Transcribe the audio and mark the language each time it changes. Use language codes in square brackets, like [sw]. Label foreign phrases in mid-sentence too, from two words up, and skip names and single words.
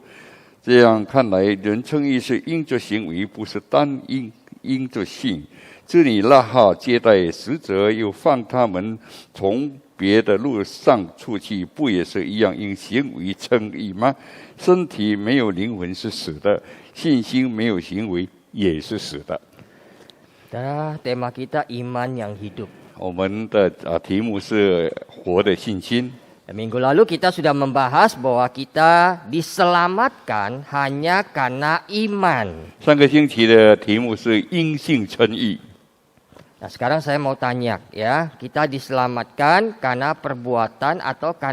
[zh] 这样看来，人称义是因着行为，不是单因着信。这里拉哈接待使者，又放他们从别的路上出去，不也是一样因行为称义吗？身体没有灵魂是死的，信心没有行为也是死的。 [id] Tema kita iman yang hidup. [zh] 我们的题目是活的信心。 [id] Minggu lalu kita sudah membahas bahwa kita diselamatkan hanya karena iman. [zh] 上个星期的题目是因信称义。 [id] Nah, sekarang saya mau tanya ya, kita diselamatkan karena perbuatan atau karena iman? [zh] 我们称义是因为我们有信心，还是我们的行为？ [id] Nah, sekarang saya mau tanya, kita diselamatkan karena perbuatan atau karena iman?